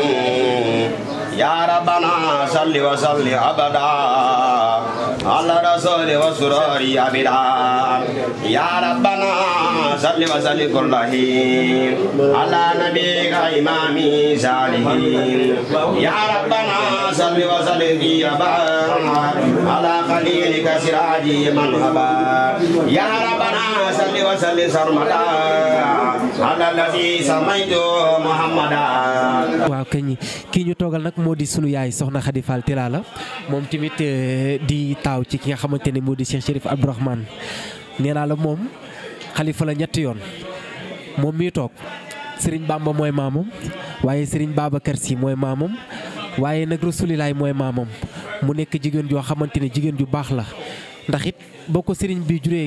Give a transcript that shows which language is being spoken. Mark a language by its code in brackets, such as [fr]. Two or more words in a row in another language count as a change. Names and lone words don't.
[ar] يا ربنا صل وسلم ابدا على رسول وسرور أبدا يا ربنا صل وسلم كل حين على نبيك إمامي صالحين يا ربنا صل وسلم في على خليلك سراجي من هبا يا ربنا صل وسلم سرمدا على الذي سميت محمدا. [wo] waaw kii ñu toogal nag moo di sunu yaay soxna Khady Fall Tilala moom tamit di taaw ci ki nga xamante ne moo di Cheikh Chérif Abdourahmane nee naa la moom xalifa la ñetti yoon moom mii toog Serigne Bamba mooy maamam waaye Serigne Babacar Sy mooy maamam waaye nag Rasulilaay mooy maamam mu nekk jigéen joo xamante ne jigéen ju baax la ndax it boo ko Serigne bi juree